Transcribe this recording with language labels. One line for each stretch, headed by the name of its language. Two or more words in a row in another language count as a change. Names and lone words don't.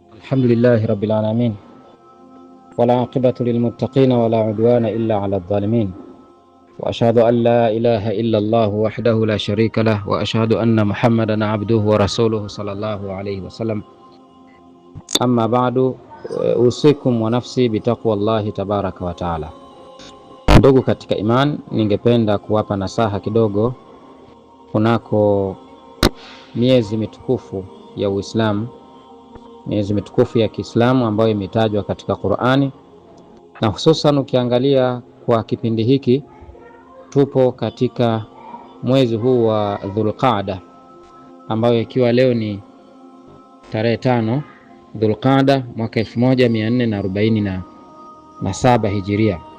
Arabic: الحمد لله رب العالمين ولا عاقبة للمتقين ولا عدوان إلا على الظالمين وأشهد أن لا إله إلا الله وحده لا شريك له وأشهد أن محمدا عبده ورسوله صلى الله عليه وسلم أما بعد أوصيكم ونفسي بتقوى الله تبارك وتعالى.
Swahili: Ndugu katika iman, ningependa kuwapa nasaha kidogo kunako miezi mitukufu ya Uislamu, miezi mitukufu ya Kiislamu ambayo imetajwa katika Qur'ani, na hususan ukiangalia kwa kipindi hiki tupo katika mwezi huu wa Dhulqaada, ambayo ikiwa leo ni tarehe 5 Dhulqaada mwaka 1447 Hijiria.